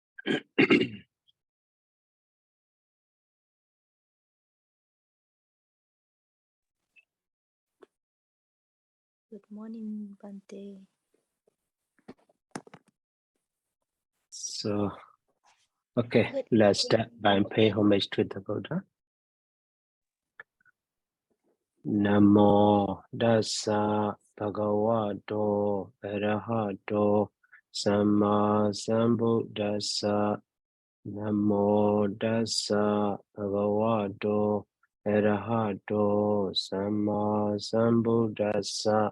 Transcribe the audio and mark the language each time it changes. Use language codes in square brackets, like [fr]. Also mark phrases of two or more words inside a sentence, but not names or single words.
[en] Good morning, Bante. So, okay, let's start by paying homage to the Buddha. [pi] Namo Dasa Bhagavato Arahato Samma Sambuddhassa. Namo Dasa Bhagavato Arahato Samma Sambuddhassa.